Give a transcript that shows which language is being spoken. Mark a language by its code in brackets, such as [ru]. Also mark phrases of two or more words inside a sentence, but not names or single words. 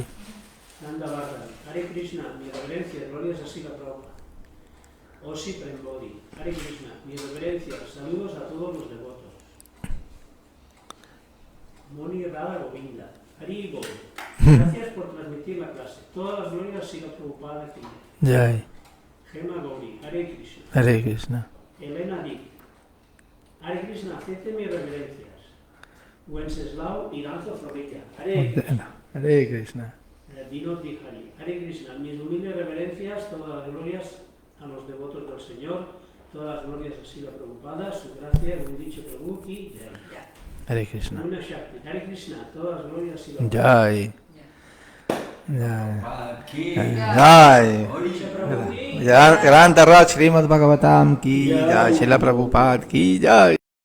[es] Nanda Bhargava, Hare Krishna, mi reverencia, glorias a Srila Prabhupada. Osi Prembodi, Hare Krishna, mi reverencia, saludos a todos los devotos. Moni Radha Govinda, Hari Bol, gracias por transmitir la clase. Todas las glorias a Srila Prabhupada aquí. Jai. Gema Gauri, Hare Krishna. Hare Krishna. Elena Dick, Hare Krishna, acepte mis reverencias. Wenceslao Iranzo Florilla, Hare Krishna. Hare Krishna. Vinod Dihari, Hare Krishna, mis humildes reverencias, todas las glorias a los devotos del Señor, todas las glorias a Srila Prabhupada, su gracia, el dicho [hi] प्रभु की जय. [es] Hare Krishna. Una Shakti, Hare Krishna, todas las glorias a Srila Jai. Aquí. Jai. Prabhupada. [hi] ग्रंथ राज श्रीमद् भागवतम् की जय. श्रील प्रभुपाद की जय.